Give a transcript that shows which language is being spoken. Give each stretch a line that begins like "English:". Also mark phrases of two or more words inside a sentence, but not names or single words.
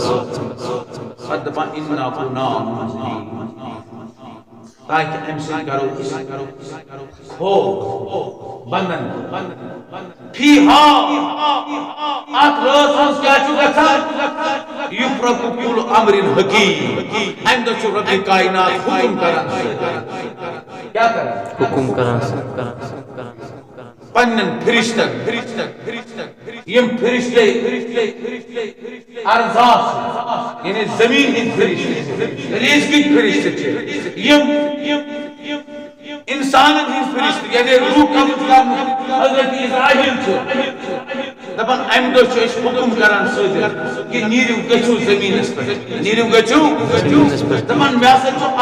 Kashmiri: پتہٕ دپان
Arabic: اِنا کُنا مُنزِلِیٖن
Kashmiri: تاکہ امہِ سۭتۍ کرو ہو بندن فیہا اتھ رٲژ منٛز کیٛاہ چھُ گژھان
Arabic: یُفرقُ کُلُّ امرٍ حکیٖم
Kashmiri: امہِ دۄہ چھُ رۄبِ کائنات حُکُم کران کیٛاہ کران حکم کران پننٮ۪ن فرشتن یِم فرشتے ارزاق یعنی زمین ہٕنٛدۍ فرشتے رزقٕکۍ فرشتے چھِ یِم انسانن ہٕنٛدۍ فرشتے یعنی روح قبض کرنُک حضرت اسرائیل چھُ دپان امہِ دۄہ چھِ أسۍ حُکُم کران سۭتۍ کہِ نیٖرِو گٔژھِو زٔمیٖنس پٮ۪ٹھ نیٖرِو گٔژھِو دپان مےٚ ہسا چھُ